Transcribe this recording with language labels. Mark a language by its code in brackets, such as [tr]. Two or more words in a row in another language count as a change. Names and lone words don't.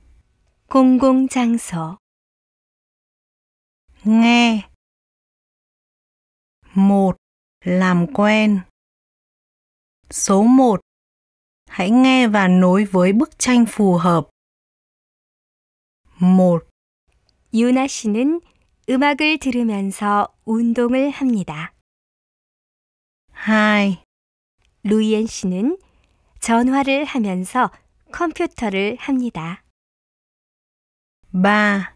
[ko] 공공장소. [vi] Nghe. 1. Làm quen. Số 1. Hãy nghe và nối với bức tranh phù hợp. 1. [ko] 유나 씨는 음악을 들으면서 운동을 합니다. 2. 루이엔 씨는 전화를 하면서 컴퓨터를 합니다. 3.